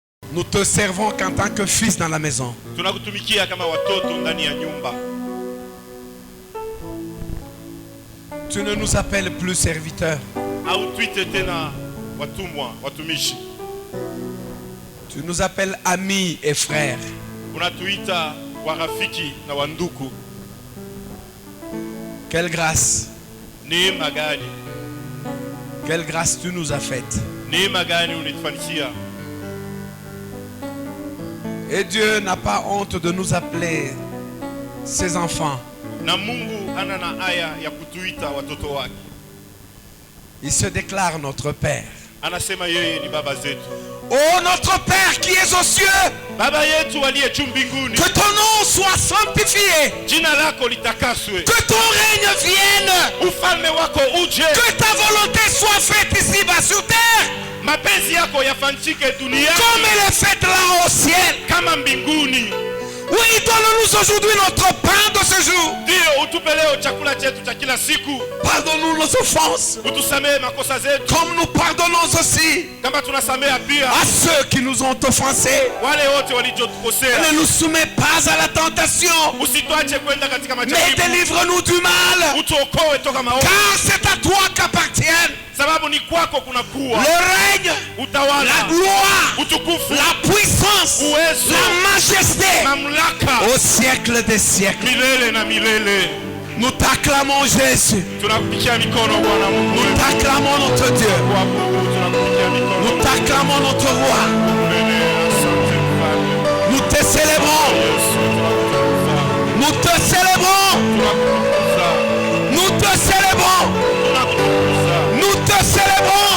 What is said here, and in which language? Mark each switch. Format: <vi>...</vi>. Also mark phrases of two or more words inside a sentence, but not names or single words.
<fr>Nous te servons qu'en tant que fils dans la maison.</fr> <sw>Tunakutumikia kama watoto ndani ya nyumba.</sw> <fr>Tu ne nous appelles plus serviteurs.</fr> <sw>Hautuite tena watumwa, watumishi.</sw> <fr>Tu nous appelles amis et frères.</fr> <sw>Unatuita warafiki na wanduku.</sw> <fr>Quelle grâce.</fr> <sw>Neema gani.</sw> <fr>Quelle grâce tu nous as faite.</fr> <sw>Neema gani unitufanyia.</sw> <fr>Et Dieu n'a pas honte de nous appeler ses enfants.</fr> <sw>Na Mungu hana na haya ya kutuita watoto wake.</sw> <fr>Il se déclare notre Père.</fr> <sw>Anasema yeye ni baba zetu.</sw> <fr>Oh notre Père qui es aux cieux.</fr> <sw>Baba yetu aliye juu mbinguni.</sw> <fr>Que ton nom soit sanctifié.</fr> <sw>Jina lako litakaswe.</sw> <fr>Que ton règne vienne.</fr> <sw>Ufalme wako uje.</sw> <fr>Que ta volonté soit faite ici-bas sur terre.</fr> <sw>Mapenzi yako yafanyike duniani</sw> <fr>comme elle est faite là au ciel.</fr> <sw>Kama mbinguni.</sw> <fr>Oui, donne-nous aujourd'hui notre pain de ce jour.</fr> <sw>Ndio utupe leo chakula chetu cha kila siku.</sw> <fr>Pardonne-nous nos offenses.</fr> <sw>Utusamehe makosa zetu.</sw> <fr>Comme nous pardonnons aussi</fr> <sw>kama tunasamehe pia</sw> <fr>à ceux qui nous ont offensés.</fr> <sw>Wale wote walijotukosea.</sw> <fr>Ne nous soumets pas à la tentation.</fr> <sw>Usituache kwenda katika majaribu.</sw> <fr>Mais délivre-nous du mal.</fr> <sw>Utuokoe toka maovu.</sw> <fr>Car c'est à toi qu'appartiennent</fr> <sw>sababu ni kwako kuna kuwa</sw> <fr>le règne,</fr> <sw>utawala,</sw> <fr>la gloire,</fr> <sw>utukufu,</sw> <fr>la puissance,</fr> <sw>uwezo,</sw> <fr>la majesté</fr> <sw>mamlaka</sw> <fr>au siècle des siècles.</fr> <sw>Milele na milele.</sw> <fr>Nous t'acclamons Jésus.</fr> <sw>Tunakupigia mikono Bwana Mungu.</sw> <fr>Nous t'acclamons notre Dieu. Nous t'acclamons notre roi. Nous te célébrons. Nous te célébrons. Nous te célébrons. Nous te célébrons.</fr>